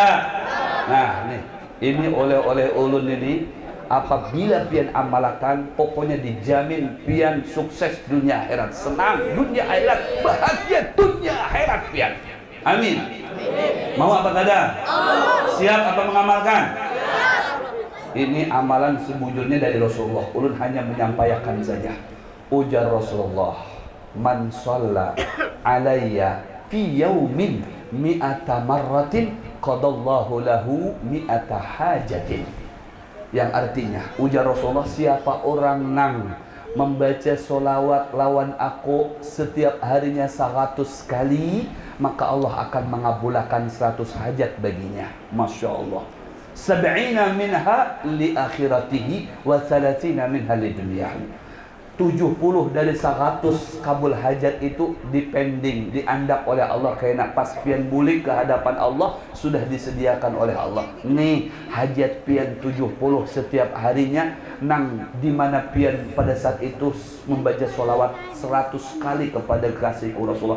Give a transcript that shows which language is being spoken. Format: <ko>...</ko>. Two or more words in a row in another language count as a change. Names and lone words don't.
<bjn>Nah nih, ini oleh-oleh ulun ini apabila pian amalkan, pokoknya dijamin pian sukses dunia akhirat, senang dunia akhirat, bahagia dunia akhirat pian. Amin. Mau apa kada? Siap apa mengamalkan? Ini amalan sebujurnya dari Rasulullah. Ulun hanya menyampaikan saja. Ujar Rasulullah,</bjn> <ar>من صلى علي في يوم مائة مرة قضى الله له مائة حاجة.</ar> <bjn>Yang artinya, ujar Rasulullah, siapa orang nang membaca solawat lawan aku setiap harinya 100 kali, maka Allah akan mengabulkan 100 hajat baginya.</bjn> <ar>ما شاء الله. 70 منها لآخرته و 30 منها لدنياه.</ar> <bjn>70 dari 100 kabul hajat itu dipending, diandap oleh Allah, karena pas pian bulik ke hadapan Allah sudah disediakan oleh Allah. Nih hajat pian 70 setiap harinya, nang dimana pian pada saat itu membaca sholawat 100 kali kepada kasih Rasulullah.</bjn>